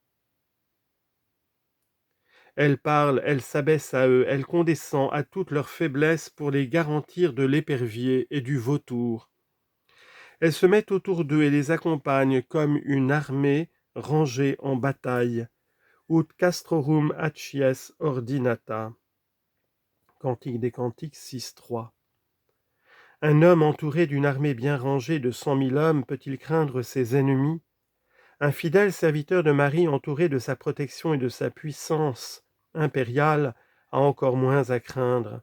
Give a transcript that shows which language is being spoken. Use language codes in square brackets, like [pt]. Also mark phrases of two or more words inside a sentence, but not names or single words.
[fr] Elle parle, elle s'abaisse à eux, elle condescend à toutes leurs faiblesses pour les garantir de l'épervier et du vautour. Elle se met autour d'eux et les accompagne comme une armée rangée en bataille. [la] Ut castrorum accies ordinata. [fr] Cantique des Cantiques 6, 3. Un homme entouré d'une armée bien rangée de 100 000 hommes peut-il craindre ses ennemis? Un fidèle serviteur de Marie entouré de sa protection et de sa puissance impériale a encore moins à craindre.